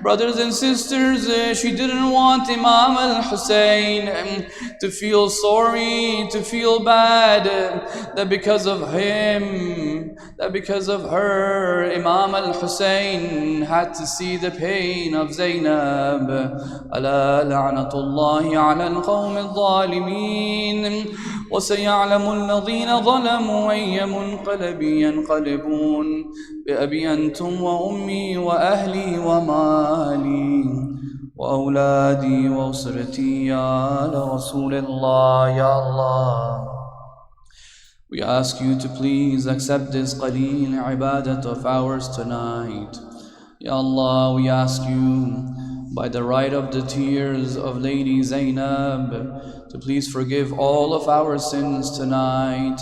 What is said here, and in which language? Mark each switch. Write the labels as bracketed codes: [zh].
[en] Brothers and sisters, she didn't want Imam al-Hussein to feel sorry, to feel bad, that because of him, that because of her, Imam al-Hussein had to see the pain of Zainab. [ar] Ala la'natullahi ala al-qawmi al-zalimin, wa saya'lamu alladhina ظلموا أي منقلب ينقلبون بأبي أنتم وأمي وأهلي ومالي وأولادي وأسرتي يا رسول الله يا Allah. [en] We ask you to please accept this qaleel ibadat of ours tonight. Ya Allah, we ask you by the right of the tears of Lady Zainab to please forgive all of our sins tonight.